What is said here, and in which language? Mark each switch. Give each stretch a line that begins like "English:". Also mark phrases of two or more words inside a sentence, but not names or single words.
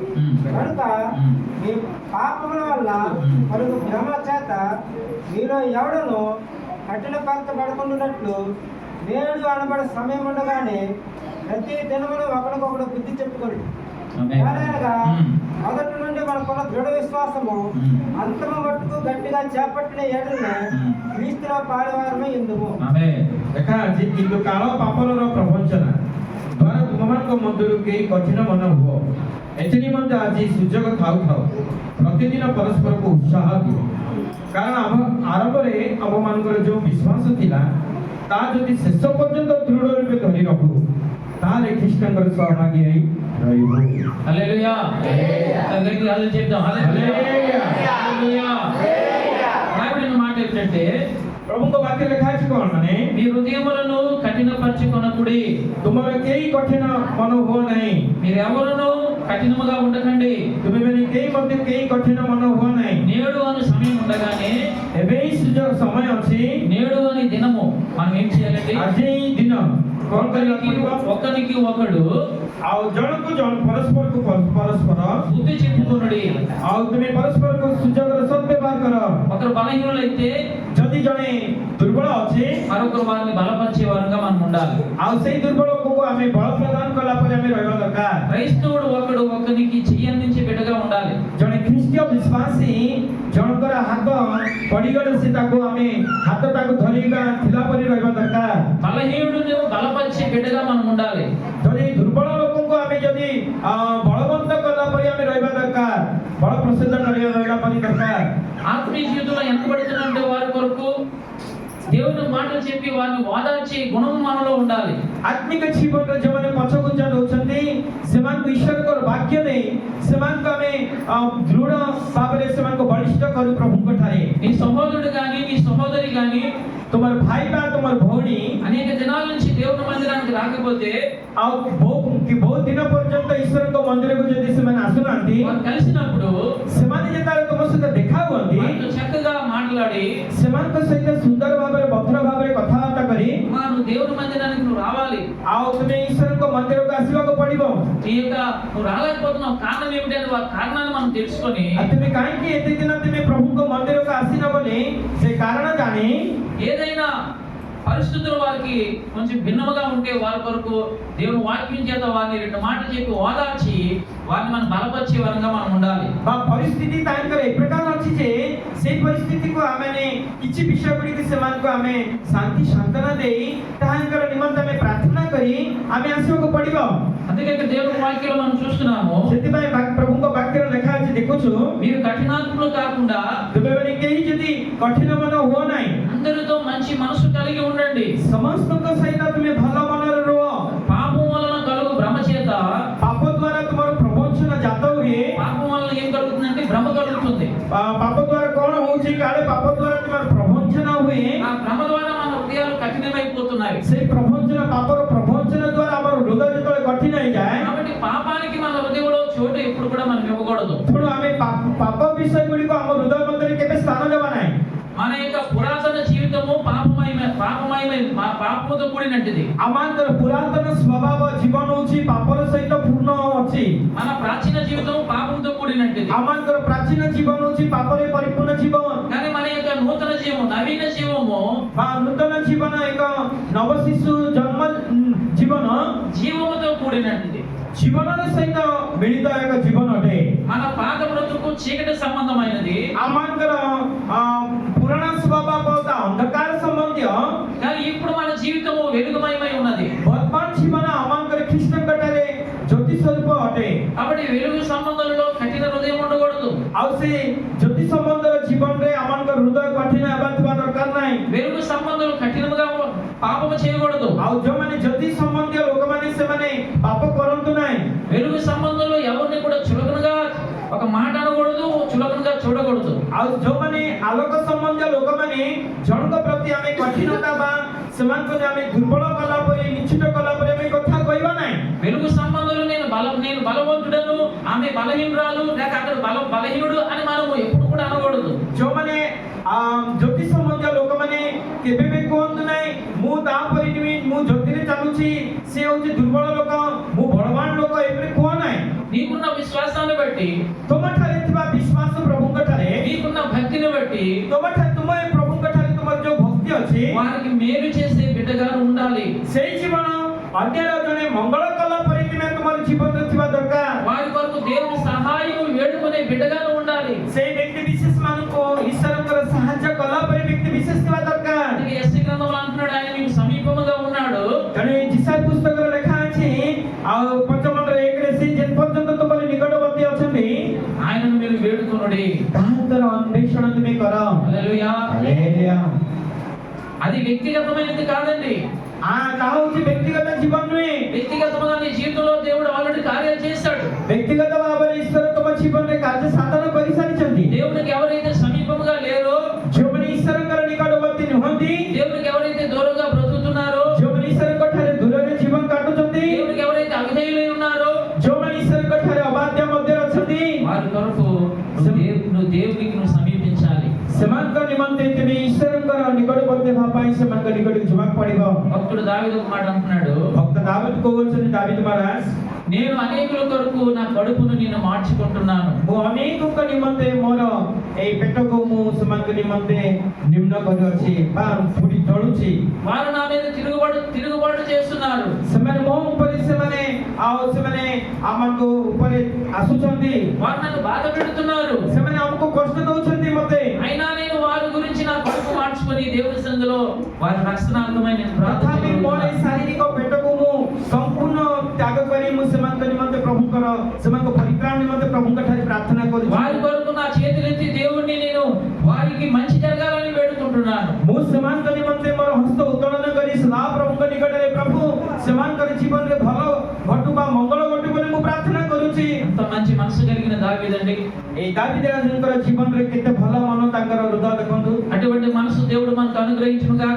Telugu: కనుక మీ పాపముల వల్ల మరియు భ్రమల చేత మీలో ఎవడను కఠిన పంచబడకుండానట్లు నేడు అనబడే సమయం ఉండగానే ప్రతి దినమును ఒకరికొకడు బుద్ధి చెప్పుకోండి. ఆమేన్. ఏలైనగా మ్మ్. మొదటి నుండి మనకున్న దృఢ విశ్వాసము మ్మ్. అంతము మట్టుకు గట్టిగా చేపట్టిన ఏడునే మ్మ్. క్రీస్తులో పాలువారమే ఎందుము. ఆమేన్.
Odia: ଦେଖା ଆଜି କିନ୍ତୁ କାଳ ପାପର ପ୍ରବଞ୍ଚନା ଦ୍ୱାରା ତୁମମାନଙ୍କ ମଧ୍ୟରୁ କେହି କଠିନ ମନ ହୁଅ। ଏଥି ନିମନ୍ତେ ଆଜି ସୁଯୋଗ ଥାଉ ଥାଉ ପ୍ରତିଦିନ ପରସ୍ପରକୁ ଉତ୍ସାହ ଦିଅ। କାରଣ ଆରମ୍ଭରେ ଆମମାନଙ୍କର ଯେଉଁ ବିଶ୍ୱାସ ଥିଲା ତାହା ଯଦି ଶେଷ ପର୍ଯ୍ୟନ୍ତ ଦୃଢ଼ ରୂପେ ଧରି ରଖୁ ତାହେଲେ ଖ୍ରୀଷ୍ଟଙ୍କର ସହଭାଗୀ ହେଇ ରହିବୁ।
Telugu: హల్లెలూయా. అందరికీ హల్లెలూయా చెప్దాం. హల్లెలూయా. హల్లెలూయా. రాయబడిన మాట ఏంటంటే
Odia: ପ୍ରଭୁଙ୍କ ବାକ୍ୟ ଲେଖା ଅଛି କ'ଣ ମାନେ
Telugu: మీ హృదయములను కఠినపరచుకొనకుడి.
Odia: ତୁମର କେହି କଠିନ ମନ ହୁଅ ନାହିଁ।
Telugu: మీరెవరును కఠినముగా ఉండకండి.
Odia: ତୁମେମାନେ କେହି ମଧ୍ୟ କେହି କଠିନ ମନ ହୁଅ ନାହିଁ।
Telugu: నేడు అని సమయం ఉండగానే
Odia: ଏବେ ହିଁ ସୁଯୋଗ ସମୟ ଅଛି।
Telugu: నేడు అని దినము మనం ఏం చేయాలండి?
Odia: ଆଜି ହିଁ ଦିନ କ'ଣ କରିବାକୁ
Telugu: ఒకరికి
Odia: ପଡ଼ିବ?
Telugu: ఒకరికి ఒకడు
Odia: ଆଉ ଜଣକୁ ଜଣ ପରସ୍ପରକୁ ପରସ୍ପର
Telugu: బుద్ధి చెప్పుకొనుడి.
Odia: ଆଉ ତୁମେ ପରସ୍ପରକୁ ସୁଯୋଗର ସଦ୍ବ୍ୟବହାର କର।
Telugu: ఒకరు బలహీనులైతే
Odia: ଯଦି ଜଣେ ଦୁର୍ବଳ ଅଛି
Telugu: మరొకరు వారిని బలపరిచే వారుగా మనం ఉండాలి.
Odia: ଆଉ ସେଇ ଦୁର୍ବଳକୁ ଆମେ ବଳ ପ୍ରଦାନ କଲା ପରେ ଆମେ ରହିବା ଦରକାର।
Telugu: క్రైస్తవుడు ఒకడు ఒకరికి చెయ్యి అందించే బిడ్డగా ఉండాలి.
Odia: ଜଣେ ଖ୍ରୀଷ୍ଟୀୟ ବିଶ୍ୱାସୀ ଜଣଙ୍କର ହାତ ପଡ଼ିଗଲେ ସେ ତାକୁ ଆମେ ହାତଟାକୁ ଧରିବା ଥିଲା ପରି ରହିବା ଦରକାର।
Telugu: బలహీనుడిని బలపరిచే బిడ్డగా మనం ఉండాలి.
Odia: ଯଦି ଦୁର୍ବଳ ଲୋକଙ୍କୁ ଆମେ ଯଦି ବଳବନ୍ତ କଲା ପରି ଆମେ ରହିବା ଦରକାର। ବଳ ପ୍ରସିଦ୍ଧ ରହିବା ପରି ଦରକାର।
Telugu: ఆత్మీయ జీవితంలో వెనకబడుతున్నటువంటి వారి కొరకు దేవుని మాటలు చెప్పి వారిని ఓదార్చే గుణం మనలో ఉండాలి.
Odia: ଆତ୍ମିକ ଜୀବନରେ ଯେଉଁମାନେ ପଛଘୁଞ୍ଚା ଦେଉଛନ୍ତି ସେମାନଙ୍କୁ ଈଶ୍ୱରଙ୍କର ବାକ୍ୟ ଦେଇ ସେମାନଙ୍କୁ ଆମେ ଦୃଢ଼ ଭାବରେ ସେମାନଙ୍କୁ ବଳିଷ୍ଠ କରୁ ପ୍ରଭୁଙ୍କ ଠାରେ।
Telugu: నీ సహోదరుడు కానీ నీ సహోదరి కానీ
Odia: ତୁମର ଭାଇ ବା ତୁମର ଭଉଣୀ
Telugu: అనేక దినాల నుంచి దేవుని మందిరానికి రాకపోతే
Odia: ଆଉ ବହୁତ ଦିନ ପର୍ଯ୍ୟନ୍ତ ଈଶ୍ୱରଙ୍କ ମନ୍ଦିରକୁ ଯଦି ସେମାନେ ଆସୁନାହାନ୍ତି
Telugu: వారు కలిసినప్పుడు
Odia: ସେମାନେ ଯେତେବେଳେ ତୁମ ସହିତ ଦେଖା ହୁଅନ୍ତି
Telugu: వారితో చక్కగా మాట్లాడి
Odia: ସେମାନଙ୍କ ସହିତ ସୁନ୍ଦର ଭାବରେ ଭଦ୍ର ଭାବରେ କଥାବାର୍ତ୍ତା କରି
Telugu: మా నువ్వు దేవుని మందిరానికి నువ్వు రావాలి.
Odia: ଆଉ ତୁମେ ଈଶ୍ୱରଙ୍କ ମନ୍ଦିରକୁ ଆସିବାକୁ ପଡ଼ିବ।
Telugu: నీ యొక్క నువ్వు రాలేకపోతున్నావు కారణం ఏమిటి అని వారి కారణాన్ని మనం తెలుసుకొని
Odia: ଆଉ ତୁମେ କାହିଁକି ଏତେ ଦିନ ତୁମେ ପ୍ରଭୁଙ୍କ ମନ୍ଦିରକୁ ଆସିନ ବୋଲି ସେ କାରଣ ଜାଣି
Telugu: ఏదైనా పరిస్థితులు వారికి కొంచెం భిన్నముగా ఉంటే వారి కొరకు దేవుని వాక్యం చేత వారిని రెండు మాటలు చెప్పి ఓదార్చి వారిని మనం బలపరిచే వారంగా మనం ఉండాలి.
Odia: ବା ପରିସ୍ଥିତି ତାଙ୍କର ଏ ପ୍ରକାର ଅଛି ଯେ ସେଇ ପରିସ୍ଥିତିକୁ ଆମେ କିଛି ବିଷୟ ଗୁଡ଼ିକୁ ସେମାନଙ୍କୁ ଆମେ ଶାନ୍ତି ସାନ୍ତ୍ୱନା ଦେଇ ତାହାଙ୍କର ନିମନ୍ତେ ଆମେ ପ୍ରାର୍ଥନା କରି ଆମେ ଆସିବାକୁ ପଡ଼ିବ।
Telugu: అందుకే ఇక్కడ దేవుని వాక్యంలో మనం చూస్తున్నాము
Odia: ସେଥିପାଇଁ ପ୍ରଭୁଙ୍କ ବାକ୍ୟରେ ଲେଖା ଅଛି ଦେଖୁଛୁ
Telugu: మీరు కఠినాత్ములు కాకుండా
Odia: ତୁମେମାନେ କେହି ଯଦି କଠିନ ମନ ହୁଅ ନାହିଁ
Telugu: అందరితో మంచి మనసు కలిగి ఉండండి.
Odia: ସମସ୍ତଙ୍କ ସହିତ ତୁମେ ଭଲ ମନରେ ରୁହ।
Telugu: పాపం వలన కలుగు భ్రమ చేత
Odia: ପାପ ଦ୍ୱାରା ତୁମର ପ୍ରବଞ୍ଚନା ଜାତ ହୁଏ।
Telugu: పాపం వలన ఏం కలుగుతుందంటే భ్రమ కలుగుతుంది.
Odia: ପାପ ଦ୍ୱାରା କ'ଣ ହଉଛି କାଳେ ପାପ ଦ୍ୱାରା ତୁମର ପ୍ରବଞ୍ଚନା ହୁଏ।
Telugu: ఆ భ్రమ ద్వారా మన హృదయాలు కఠినమైపోతున్నాయి.
Odia: ସେଇ ପ୍ରବଞ୍ଚନା ପାପର ପ୍ରବଞ୍ଚନା ଦ୍ୱାରା ଆମର ହୃଦୟ ଯେତେବେଳେ କଠିନ ହେଇଯାଏ
Telugu: కాబట్టి పాపానికి మన హృదయంలో చోటు ఎప్పుడు కూడా మనం ఇవ్వకూడదు.
Odia: ତେଣୁ ଆମେ ପାପ ବିଷୟ ଗୁଡ଼ିକ ଆମ ହୃଦୟ ମଧ୍ୟରେ କେବେ ସ୍ଥାନ ଦେବା ନାହିଁ।
Telugu: మన యొక్క పురాతన జీవితము పాపముతో కూడినట్టుది.
Odia: ଆମମାନଙ୍କର ପୁରାତନ ସ୍ୱଭାବ ଜୀବନ ହଉଛି ପାପର ସହିତ ପୂର୍ଣ୍ଣ ଅଛି।
Telugu: మన ప్రాచీన జీవితం పాపంతో కూడినట్టుది.
Odia: ଆମମାନଙ୍କର ପ୍ରାଚୀନ ଜୀବନ ହଉଛି ପାପରେ ପରିପୂର୍ଣ୍ଣ ଜୀବନ।
Telugu: కానీ మన యొక్క నూతన జీవం నవీన జీవము
Odia: ବା ନୂତନ ଜୀବନ ଏକ ନବ ଶିଶୁ ଜନ୍ମ ଜୀବନ
Telugu: జీవముతో కూడినట్టుది.
Odia: ଜୀବନର ସହିତ ମିଳିତ ଏକ ଜୀବନ ଅଟେ।
Telugu: మన పాత బ్రతుకు చీకటి సంబంధమైనది.
Odia: ଆମମାନଙ୍କର ପୁରାଣ ସ୍ୱଭାବ ତା ଅନ୍ଧକାର ସମ୍ବନ୍ଧୀୟ
Telugu: కానీ ఇప్పుడు మన జీవితము వెలుగుమయమై ఉన్నది.
Odia: ବର୍ତ୍ତମାନ ଜୀବନ ଆମମାନଙ୍କର ଖ୍ରୀଷ୍ଟଙ୍କ ଠାରେ ଜ୍ୟୋତି ସ୍ୱରୂପ ଅଟେ।
Telugu: కాబట్టి వెలుగు సంబంధంలో కఠిన హృదయం ఉండకూడదు.
Odia: ଆଉ ସେ ଜ୍ୟୋତି ସମ୍ବନ୍ଧର ଜୀବନରେ ଆମମାନଙ୍କର ହୃଦୟ କଠିନ ହେବା ଥିବା ଦରକାର ନାହିଁ।
Telugu: వెలుగు సంబంధంలో కఠినముగా పాపము చేయకూడదు.
Odia: ଆଉ ଯୋଉମାନେ ଜ୍ୟୋତି ସମ୍ବନ୍ଧୀୟ ଲୋକମାନେ ସେମାନେ ପାପ କରନ୍ତୁ ନାହିଁ।
Telugu: వెలుగు సంబంధంలో ఎవరిని కూడా చులకనగా ఒక మాట అనకూడదు, చులకనగా చూడకూడదు.
Odia: ଆଉ ଯୋଉମାନେ ଆଲୋକ ସମ୍ବନ୍ଧୀୟ ଲୋକମାନେ ଜଣଙ୍କ ପ୍ରତି ଆମେ କଠିନତା ବା ସେମାନଙ୍କୁ ଆମେ ଦୁର୍ବଳ କଲା ପରି ନିଶ୍ଚିତ କଲା ପରି ଆମେ କଥା କହିବା ନାହିଁ।
Telugu: వెలుగు సంబంధంలో నేను బలవంతుడను, ఆమె బలహీనురాలు, లేక అతడు బలహీనుడు అని మనము ఎప్పుడు కూడా అనకూడదు.
Odia: ଯୋଉମାନେ ଜ୍ୟୋତି ସମ୍ବନ୍ଧୀୟ ଲୋକମାନେ କେବେ ବି କୁହନ୍ତୁ ନାହିଁ ମୁଁ ତାପରି ନୁହେଁ, ମୁଁ ଜ୍ୟୋତିରେ ଚାଲୁଛି, ସେ ହଉଛି ଦୁର୍ବଳ ଲୋକ, ମୁଁ ବଳବାନ ଲୋକ, ଏପରି କୁହ ନାହିଁ।
Telugu: నీకున్న విశ్వాసాన్ని బట్టి,
Odia: ତୁମଠାରେ ଥିବା ବିଶ୍ୱାସ ପ୍ରଭୁଙ୍କ ଠାରେ,
Telugu: నీకున్న భక్తిని బట్టి
Odia: ତୁମ ପ୍ରଭୁଙ୍କ ଠାରେ ତୁମର ଯୋଉ ଭକ୍ତି ଅଛି ଅଛି
Telugu: వారికి మేలు చేసే బిడ్డగా ఉండాలి.
Odia: ସେଇ ଜୀବନ ଅନ୍ୟର ଜଣେ ମଙ୍ଗଳ କଲା ପରି ତୁମେ ତୁମର ଜୀବନରେ ଥିବା ଦରକାର।
Telugu: వారి కొరకు దేవుని సహాయం వేడుకునే బిడ్డగా ఉండాలి.
Odia: ସେଇ ବ୍ୟକ୍ତି ବିଶେଷ ମାନଙ୍କୁ ଈଶ୍ୱରଙ୍କର ସାହାଯ୍ୟ କଲା ପରି ବ୍ୟକ୍ତି ବିଶେଷ ଥିବା ଦରକାର।
Telugu: అందుకే ఎస్సీ గ్రంథంలో అంటున్నాడు ఆయన మీకు సమీపముగా ఉన్నాడు.
Odia: ତେଣୁ ଏଇ ଯିଶାୟ ପୁସ୍ତକରେ ଲେଖା ଅଛି ଆଉ 55 1ରେ ସେ ଯେ ପର୍ଯ୍ୟନ୍ତ ତୁମର ନିକଟବର୍ତ୍ତୀ ଅଛନ୍ତି
Telugu: ఆయనను మీరు వేడుకొనుడి.
Odia: ତାହାଙ୍କର ଅନ୍వేଷଣ ତୁମେ କର।
Telugu: హల్లెలూయా.
Odia: ହାଲେଲୁୟା।
Telugu: అది వ్యక్తిగతమైనది కాదండి.
Odia: ତାହା ହଉଛି ବ୍ୟକ୍ତିଗତ ଜୀବନ ନୁହେଁ।
Telugu: వ్యక్తిగతంగా నీ జీవితంలో దేవుడు ఆల్రెడీ కార్యాలు చేశాడు.
Odia: ବ୍ୟକ୍ତିଗତ ଭାବରେ ଈଶ୍ୱର ତୁମ ଜୀବନରେ କାର୍ଯ୍ୟ ସାଧନ କରିସାରିଛନ୍ତି।
Telugu: దేవునికి ఎవరైతే సమీపముగా లేరో,
Odia: ଯେଉଁମାନେ ଈଶ୍ୱରଙ୍କର ନିକଟବର୍ତ୍ତୀ ନୁହନ୍ତି,
Telugu: దేవునికి ఎవరైతే దూరంగా బ్రతుకుతున్నారో,
Odia: ଯେଉଁମାନେ ଈଶ୍ୱରଙ୍କ ଠାରେ ଦୂରରେ ଜୀବନ କାଟୁଛନ୍ତି,
Telugu: దేవునికి ఎవరైతే అవిధేయులై ఉన్నారో,
Odia: ଯେଉଁମାନେ ଈଶ୍ୱରଙ୍କ ଠାରେ ଅବାଧ୍ୟ ମଧ୍ୟରେ ଅଛନ୍ତି,
Telugu: వారి కొరకు నువ్వు దేవునికి సమీపించాలి.
Odia: ସେମାନଙ୍କ ନିମନ୍ତେ ତେବେ ଈଶ୍ୱରଙ୍କର ନିକଟବର୍ତ୍ତୀ ହେବା ପାଇଁ ସେମାନଙ୍କ ନିକଟକୁ ଯିବାକୁ ପଡ଼ିବ।
Telugu: భక్తుడు దావీదు ఒక మాట అంటున్నాడు,
Odia: ଭକ୍ତ ଦାବିଦ କହୁଛନ୍ତି, ଦାବିଦ ମହାରାଜ
Telugu: నేను అనేకుల కొరకు నా కడుపును నేను మార్చుకుంటున్నాను.
Odia: ମୁଁ ଅନେକଙ୍କ ନିମନ୍ତେ ମୋର ଏଇ ପେଟକୁ ମୁଁ ସେମାନଙ୍କ ନିମନ୍ତେ ନିମ୍ନ କରୁଅଛି ବା ଫୁଟି ଚଳୁଛି।
Telugu: వారు నా మీద తిరుగుబాటు చేస్తున్నారు.
Odia: ସେମାନେ ମୋ ଉପରେ ସେମାନେ ଆମକୁ ଉପରେ ଆସୁଛନ୍ତି,
Telugu: వారు నన్ను బాధ పెడుతున్నారు.
Odia: ସେମାନେ ଆମକୁ କଷ୍ଟ ଦଉଛନ୍ତି ମତେ।
Telugu: అయినా నేను వారి గురించి నా కడుపు మార్చుకొని దేవుని సందులో వారి రక్షణార్థమై నేను
Odia: ତଥାପି ମୋର ଏଇ ଶାରୀରିକ ପେଟକୁ ମୁଁ ସମ୍ପୂର୍ଣ୍ଣ ତ୍ୟାଗ କରି ମୁଁ ସେମାନଙ୍କ ନିମନ୍ତେ ପ୍ରଭୁଙ୍କର ସେମାନଙ୍କ ପରିତ୍ରାଣ ନିମନ୍ତେ ପ୍ରଭୁଙ୍କ ଠାରେ ପ୍ରାର୍ଥନା କରୁଛି।
Telugu: వారి కొరకు నా చేతులెత్తి దేవుణ్ణి నేను వారికి మంచి జరగాలని వేడుకుంటున్నాను.
Odia: ମୁଁ ସେମାନଙ୍କ ନିମନ୍ତେ ମୋର ହସ୍ତ ଉତ୍ତୋଳନ କରି ସଦା ପ୍ରଭୁଙ୍କ ନିକଟରେ ପ୍ରଭୁ ସେମାନଙ୍କର ଜୀବନରେ ଭଲ ଘଟୁ ବା ମଙ୍ଗଳ ଘଟୁ ବୋଲି ମୁଁ ପ୍ରାର୍ଥନା କରୁଛି।
Telugu: అంత మంచి మనసు కలిగిన దావీదండి.
Odia: ଏଇ ଦାବିଦ ରାଜାଙ୍କର ଜୀବନରେ କେତେ ଭଲ ମନ, ତାଙ୍କର ହୃଦୟ ଦେଖନ୍ତୁ।
Telugu: అటువంటి మనసు దేవుడు మనకు అనుగ్రహించును గాక.